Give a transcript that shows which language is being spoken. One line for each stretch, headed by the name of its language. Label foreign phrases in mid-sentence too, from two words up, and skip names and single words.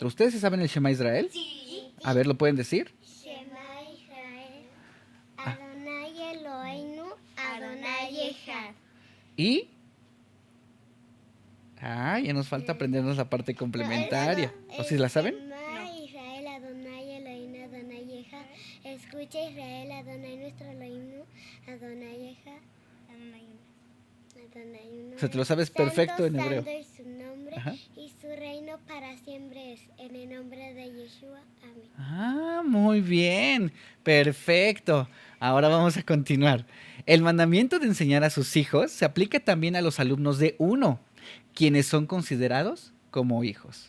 Spanish: ¿Ustedes se saben el Shema Israel? Sí. A ver, ¿lo pueden decir?
Hebrew: שמע ישראל, אדוני אלוהינו, אדוני אחד.
Spanish: Y... ya nos falta aprendernos la parte complementaria. ¿O si la saben?
Hebrew: שמע ישראל, אדוני אלוהינו, אדוני אחד.
Spanish: Escucha Israel, Adonai nuestro Eloheinu,
Hebrew: אדוני אחד.
Spanish: Adonai uno O sea, te lo es. sabes perfecto en hebreo. Santo es su nombre Ajá. y su reino para siempre es. En el nombre de Yeshua. Amén. Muy bien. Perfecto. Ahora vamos a continuar. El mandamiento de enseñar a sus hijos se aplica también a los alumnos de uno, quienes son considerados como hijos.